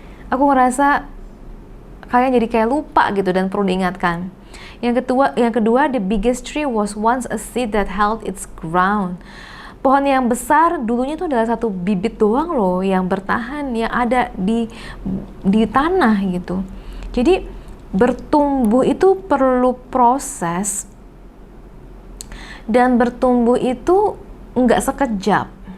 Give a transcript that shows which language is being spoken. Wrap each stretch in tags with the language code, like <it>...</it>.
<id>Aku ngerasa kalian jadi kayak lupa gitu dan perlu diingatkan. Yang kedua,</id> <en>the biggest tree was once a seed that held its ground.</en> <id>Pohon yang besar dulunya itu adalah satu bibit doang loh yang bertahan, yang ada di tanah gitu. Jadi bertumbuh itu perlu proses, dan bertumbuh itu nggak sekejap.</id>